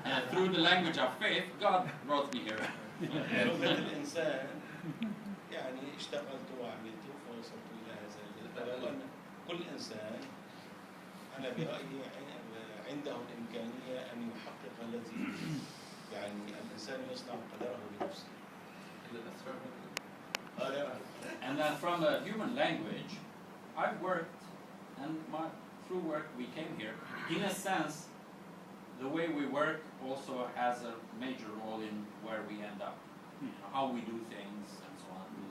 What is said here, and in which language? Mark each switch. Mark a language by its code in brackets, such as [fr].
[en] Through the language of faith, God brought me here. [ar] بلغة الإنسان يعني اشتغلت وعملت فوصلت إلى هذا الجزء. كل إنسان أنا برأيي عنده الإمكانية أن يحقق الذي يعني الإنسان يصنع قدره بنفسه. [en] And then from a human language, I've worked, and through work we came here. In a sense, the way we work also has a major role in where we end up, how we do things and so on.